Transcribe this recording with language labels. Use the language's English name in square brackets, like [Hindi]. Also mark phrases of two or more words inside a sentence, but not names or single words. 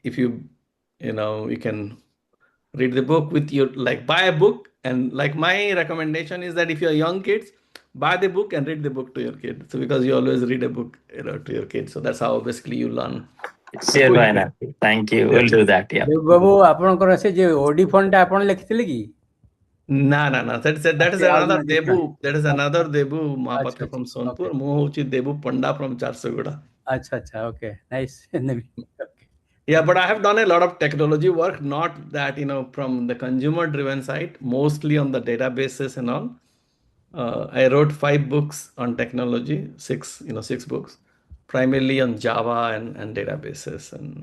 [English] if you can read the book with your, like, buy a book, and like my recommendation is that if you're young kids, buy the book and read the book to your kids. So because you always read a book, to your kids. So that's how basically you learn Sure, why not? quickly. Thank you. Yeah. We'll do that. Yeah. [Odia] ଦେବୁ ବାବୁ ଆପଣଙ୍କର ସେ ଯେ ଓଡି ଫଣ୍ଡଟା ଆପଣ ଲେଖିଥିଲେ କି? [English] No, no, no. That is [Odia] ଆଉ [English] another [Odia] ଜଣେ different? [English] Debu. That is another Debu [Odia] ଆଚ୍ଛା [English] Patra [Odia] ଆଚ୍ଛା [English] from [Odia] ଓକେ [English] Sonpur. [Odia] ମୋ ହଚି Debu Panda from Charsuguda. ଆଚ୍ଛା ଆଚ୍ଛା [English] okay nice okay Yeah, but I have done a lot of technology work, not that, from the consumer driven side, mostly on the databases and all. I wrote 5 books on technology, six books, primarily on Java and databases and,